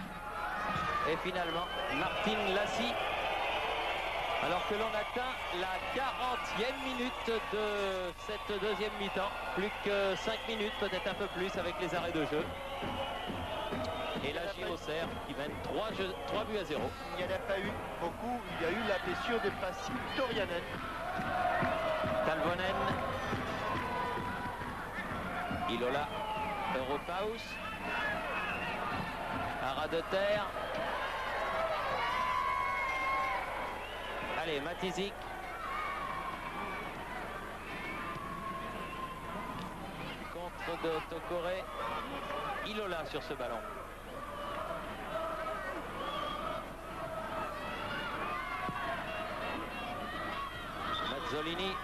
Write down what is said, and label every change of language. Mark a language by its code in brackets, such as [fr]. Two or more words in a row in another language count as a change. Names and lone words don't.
[fr] Et finalement, Martin Lassi. Alors que l'on atteint la 40e minute de cette deuxième mi-temps. Plus que 5 minutes, peut-être un peu plus avec les arrêts de jeu. Et là, Giroser qui mène 3 buts à 0. Il n'y en a pas eu beaucoup. Il y a eu la blessure de Pasi Torianen. Talvonen. Ilola. Europaus. Haras de terre. Allez, Matizik. Contre de Tokore. Ilola sur ce ballon. Mazzolini.